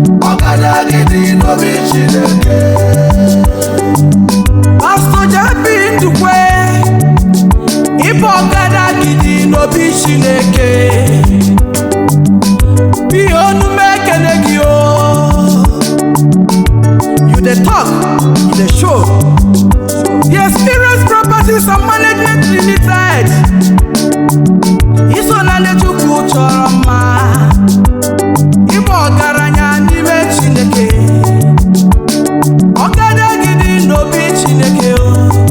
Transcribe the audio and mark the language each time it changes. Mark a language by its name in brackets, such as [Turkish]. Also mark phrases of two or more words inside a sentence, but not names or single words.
[Igbo] Ọgadagidi n'obi Chineke. Pastor J P Ndukwe, ịbụ ọgadagidi n'obi Chineke. Bi ọnụ m ekele gị, oh. [Nigerian Pidgin] You dey talk, you dey show. The Experience Properties and Management Limited. [Igbo] Iso na ndị Chukwu chọrọ mma. Ịbụ ọgaranya n'ime Chineke. Ọgadagidi n'obi Chineke, oh.